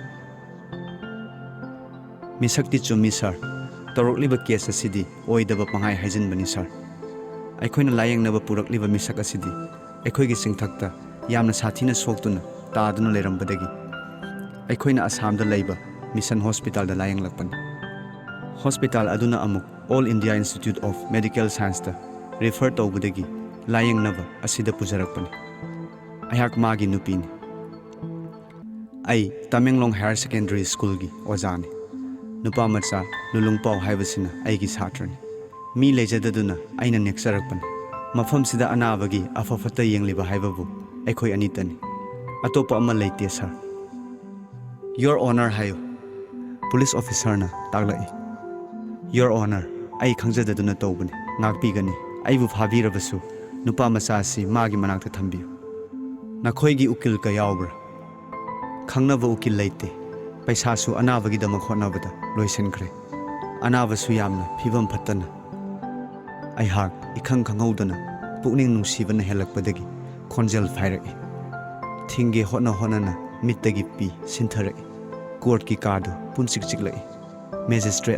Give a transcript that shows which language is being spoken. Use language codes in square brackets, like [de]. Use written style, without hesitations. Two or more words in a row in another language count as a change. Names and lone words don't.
[mni] misakti chumi sir torokliba case asidi oidaba pangai haijinbani sir aikhoina layengnaba purakliba misak asidi aikhoigi singthakta yamna sathina soktuna taaduna lerambadagi aikhoina asamda leiba mission hospital da layenglakpani hospital aduna amuk all india institute of medical science ta refer tawbadagi layengnaba asida pujarakpani ayak magi nupini ai Tamenglong Higher Secondary School gi ojani nupa macha lulungpaw haibasina aigi satrani mi lejadaduna aina neksarakpan mafam sida anabagi afafata yengliba haibabu aikhoi anitani atopa ama leite sir [en] your honor [mni] hayo [en] police officer [mni] na taglai your honor ai khangjadaduna tawbani ngakpigani aibu phabirabasu nupa macha si magi manakta thambiyu nakhoigi ukil ka yawbra khangnaba ukil leite paisa su anabagi dama khonabada loisenkre anabasu yamna phibam phattana aihak ikhang khanghaudana pukning nungsibana helakpadagi khonjel phairai thinge hona mittagi pi sintharai court ki kadu punchik chiklai magistrate